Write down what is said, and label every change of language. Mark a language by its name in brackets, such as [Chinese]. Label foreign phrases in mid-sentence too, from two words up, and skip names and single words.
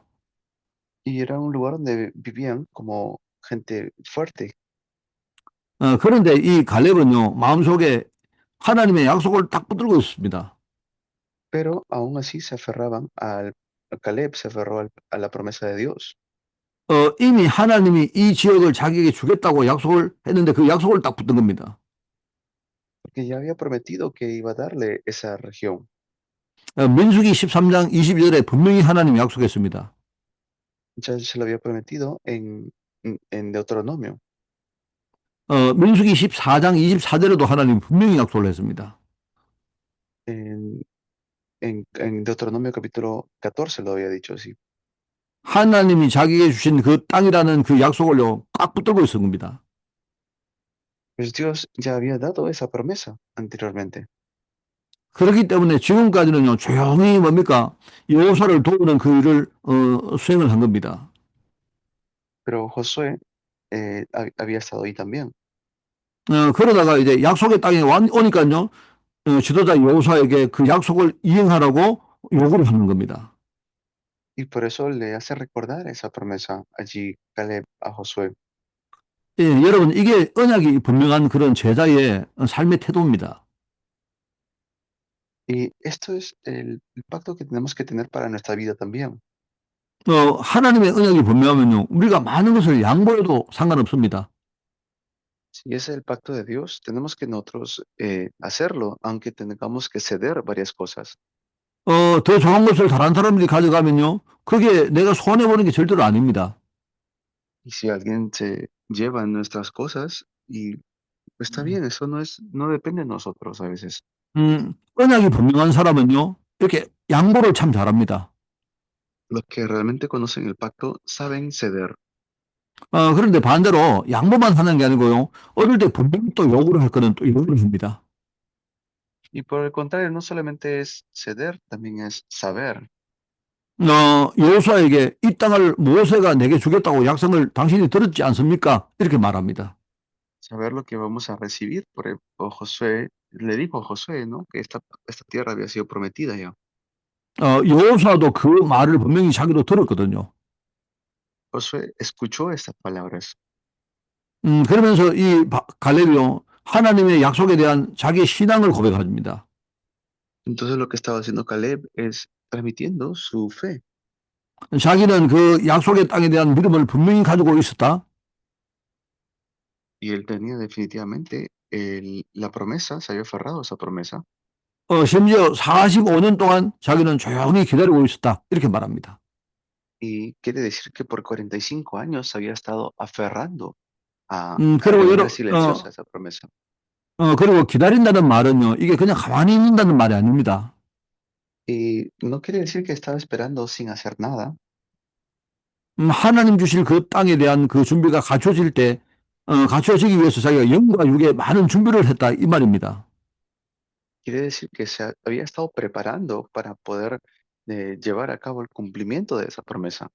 [Spanish] Y era un lugar donde vivían como gente fuerte. [Korean] 그런데 이 갈렙은요 마음속에 하나님의 약속을 딱 붙들고 있습니다. [Spanish] Pero aún así se aferraban Caleb se aferró a la promesa de Dios, [Korean] 이미 하나님이 이 지역을 자기에게 주겠다고 약속을 했는데 그 약속을 딱 붙든 겁니다. [Spanish] porque ya había prometido que iba a darle esa región. [Korean] 민수기 13장 22절에 분명히 하나님이 약속했습니다. [Spanish] Ya se lo había prometido en Deuteronomio. [Korean] 민수기 14장 24절에도 하나님이 분명히 약속을 했습니다. [Spanish] En, en Deuteronomio capítulo 14 lo había dicho así. [Korean] 하나님이 자기에게 주신 그 땅이라는 그 약속을요 꽉 붙들고 있은 겁니다. [Spanish] Pues Dios ya había dado esa promesa anteriormente. [Korean] 그렇기 때문에 지금까지는요 조용히 뭡니까 여호수아를 도우는 그 일을 수행을 한 겁니다. [Spanish] Pero Josué había estado ahí también. [Korean] 그러다가 이제 약속의 땅에 오니까요 지도자 여호수아에게 그 약속을 이행하라고 요구를 하는 겁니다. [Spanish] Y por eso le hace recordar esa promesa allí Caleb a Josué. [Korean] 예, 여러분 이게 언약이 분명한 그런 제자의 삶의 태도입니다. [Spanish] Y esto es el pacto que tenemos que tener para nuestra vida también. [Korean] 하나님의 언약이 분명하면요 우리가 많은 것을 양보해도 상관없습니다. [Spanish] Si ese es el pacto de Dios, tenemos que nosotros hacerlo, aunque tengamos que ceder varias cosas. [Korean] 더 좋은 것을 다른 사람들이 가져가면요 그게 내가 손해보는 게 절대로 아닙니다. [Spanish] Y si alguien se lleva nuestras cosas, y pues está bien, eso no depende de nosotros a veces. [Korean] 언약이 분명한 사람은요 이렇게 양보를 참 잘합니다. [Spanish] Los que realmente conocen el pacto saben ceder. [Korean] 그런데 반대로 양보만 하는 게 아니고요 어릴 때 분명히 또 요구를 할 거는 또 요구를 합니다. [Spanish] Y por el contrario, no solamente es ceder, también es saber. [Korean] 여호수아에게 이 땅을 모세가 내게 주겠다고 약속을 당신이 들었지 않습니까? 이렇게 말합니다. [Spanish] Saber lo que vamos a recibir. Josué le dijo a Josué, ¿no? Que esta tierra había sido prometida ya. [Korean] 여호수아도 그 말을 분명히 자기도 들었거든요. [Spanish] Josué escuchó estas palabras. [Korean] 그러면서 이 갈렙이요 하나님의 약속에 대한 자기의 신앙을 고백합니다. [Spanish] Entonces lo que estaba haciendo Caleb es transmitiendo su fe. [Korean] 자기는 그 약속의 땅에 대한 믿음을 분명히 가지고 있었다. [Spanish] Y él tenía definitivamente la promesa, se había aferrado a esa promesa. [Korean] 심지어 45년 동안 자기는 조용히 기다리고 있었다. 이렇게 말합니다. [Spanish] Y quiere decir que por 45 años había estado aferrando [Korean] 그리고 [Spanish] de manera silenciosa a esa promesa. [Korean] 그리고 기다린다는 말은요, 이게 그냥 가만히 있는다는 말이 아닙니다. [Spanish] Y no quiere decir que estaba esperando sin hacer nada. [Korean] 하나님 주실 그 땅에 대한 그 준비가 갖춰질 때, 갖춰지기 위해서 자기가 영과 육에 많은 준비를 했다. 이 말입니다. [Spanish] Quiere decir que se había estado preparando para poder llevar a cabo el cumplimiento de esa promesa.